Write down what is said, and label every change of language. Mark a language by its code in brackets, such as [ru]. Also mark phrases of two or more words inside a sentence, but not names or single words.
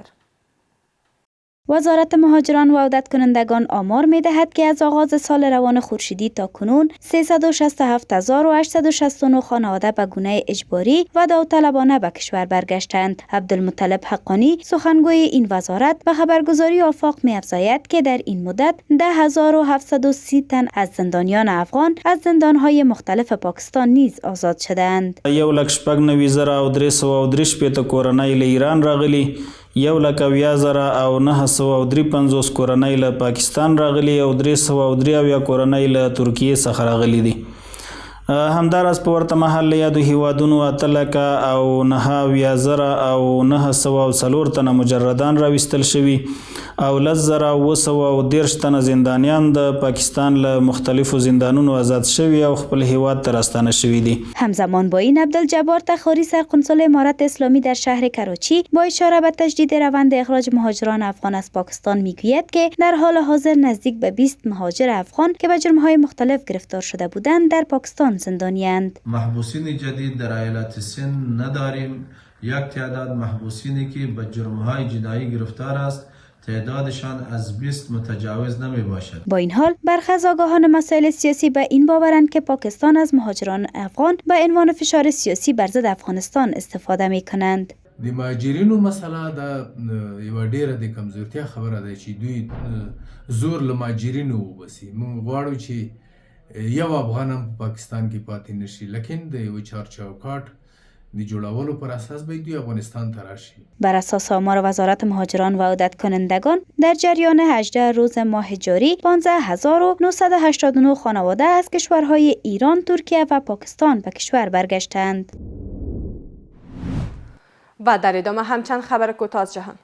[fa] وزارت مهاجران و عودت کنندگان آمار می دهد که از آغاز سال روان خورشیدی تا کنون 367,869 خانواده به گونه اجباری و داوطلبانه به کشور برگشتند. عبدالمطلب حقانی سخنگوی این وزارت به خبرگزاری آفاق می افزاید که در این مدت 10,730 تن از زندانیان افغان از زندانهای مختلف پاکستان نیز آزاد شدند. [ps] 1,933 کورنۍ له ایران راغلي، 1,09,953 کورنۍ له پاکستان راغلي او 383 کورنۍ له ترکیې څخه راغلي دي. همداراز په ورته مهال له یادو هیوادونو 8,904 تنه مجردان راوستل شوي او 10,213 تنه زندانیان د پاکستان له مختلفو زندانونو آزاد شوي او خپل هیواد ته راستانه شوي دي. [fa] همزمان با این عبدالجبار تخاری سرقنصل امارت اسلامی در شهر کراچی با اشاره به تجدید روند اخراج مهاجران افغان از پاکستان میگوید که در حال حاضر نزدیک به 20 مهاجر افغان که به جرم‌های مختلف گرفتار شده بودند در پاکستان زندانیاند. محبوسین جدید در ایالت سند نداریم. یک تعداد محبوسینی که به جرم‌های جنایی گرفتار است تعدادشان از 20 متجاوز نمی باشد. با این حال برخی از آگاهان مسائل سیاسی به این باورند که پاکستان از مهاجران افغان به عنوان فشار سیاسی بر ضد افغانستان استفاده می کنند. [ps] د مهاجرینو مسله دا یو ډیره د کمزورتیا خبره ده چې دوی زور له مهاجرینو وباسي. موږ غواړو چې یو افغان هم پاکستان کې پاتې نشي، لیکن د یو چارچوکاټ د جوړولو پر اساس به دوی افغانستان ته راشي. [fa] بر اساس آمار وزارت مهاجران و عودت کنندگان در جریان 18 روز ماه جاری 15,989 خانواده از کشورهای ایران، ترکیه و پاکستان به کشور برگشتند. و در ادامه همچند خبر کوتاه از جهان.